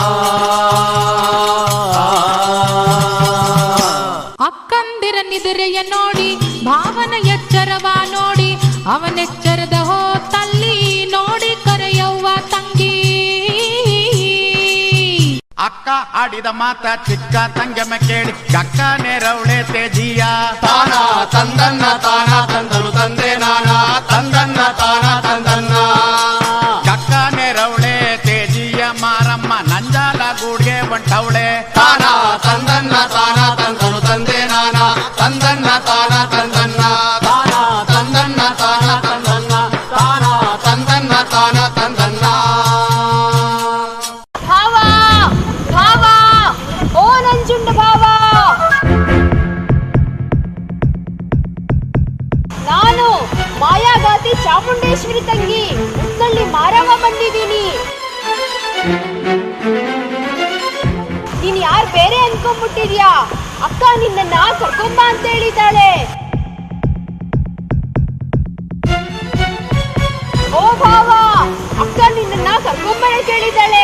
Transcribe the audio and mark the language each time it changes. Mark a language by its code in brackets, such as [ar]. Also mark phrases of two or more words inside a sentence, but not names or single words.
[kn] ಅಕ್ಕಂದಿರ ನಿದುರೆಯ ನೋಡಿ, ಭಾವನ ಎಚ್ಚರವ ನೋಡಿ, ಅವನೆಚ್ಚರದ ಹೋತಲ್ಲಿ ನೋಡಿ ಕರೆಯವ್ವ ತಂಗಿ. ಅಕ್ಕ ಆಡಿದ ಮಾತ ಚಿಕ್ಕ ತಂಗಮ್ಮ ಕೇಳಿ ಅಕ್ಕ ನೆರವಳೆ ತೇಜಿಯ ತಾನ ತಂದನ್ನ ತಾನ ತಂದನು ತಂದೆ ನಾನ ತಂದನ್ನ ತಾನ ತಂದನ್ನ. ಅಕ್ಕ ನೆರವಳೆ ತೇಜಿಯ ಮಾರಮ್ಮ ನಂಜಾಲ ಗೂಡ್ಗೆ ಹೊಂಟವಳೆ ತಾನ ತಂದನ್ನ ತಾನ ತಂದನು ತಂದೆ ನಾನ ತಂದನ್ನ ತಾನ ತಂದನ್ನ ತಾನ ತಂದನ್ನ ತಾನ ತಂದನ್ನ ತಾನ ತಂದನ್ನ ತಾನ ತಂದನ್ನ. ಓ ನಂಜುಂಡ ಭಾವ, ನಾನು ಮಾಯಾಗಾತಿ ಚಾಮುಂಡೇಶ್ವರಿ ತಂಗಿ ಮುತ್ತಳ್ಳಿ ಮಾರಮ್ಮ ಬಂದಿದ್ದೀನಿ. ನೀನ್ ಯಾರು ಬೇರೆ ಅನ್ಕೊಂಡ್ಬಿಟ್ಟಿದ್ಯಾ? ಅಕ್ಕ ನಿನ್ನ ಕರ್ಕೊಂಬ ಅಂತ ಹೇಳಿದ್ದಾಳೆ. ಓ ಭಾವ, ಅಕ್ಕ ನಿನ್ನ ಕರ್ಕೊಂಬರ ಕೇಳಿದ್ದಾಳೆ.